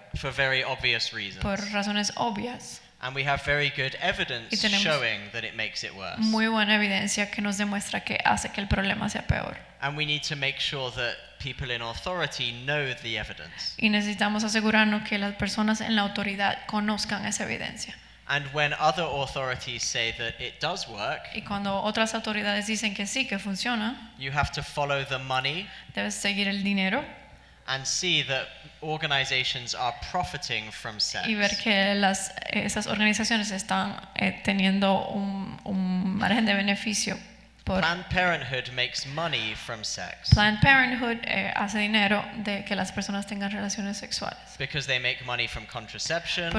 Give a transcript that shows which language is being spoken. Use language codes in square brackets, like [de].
[en] For very obvious reasons. [es] Por razones obvias. [en] And we have very good evidence showing that it makes it worse. [es] Muy buena evidencia que nos demuestra que hace que el problema sea peor. [en] And we need to make sure that people in authority know the evidence. [es] Y necesitamos asegurarnos que las personas en la autoridad conozcan esa evidencia. [en] And when other authorities say that it does work, [es] y cuando otras autoridades dicen que sí, que funciona, [en] you have to follow the money. [es] Debes seguir el dinero. [en] And see that organizations are profiting from sex. [es] Y ver que esas organizaciones están teniendo un margen de beneficio. [en] Planned Parenthood makes money from sex. [es] Planned Parenthood hace dinero de que las personas tengan relaciones sexuales. [en] Because they make money from contraception.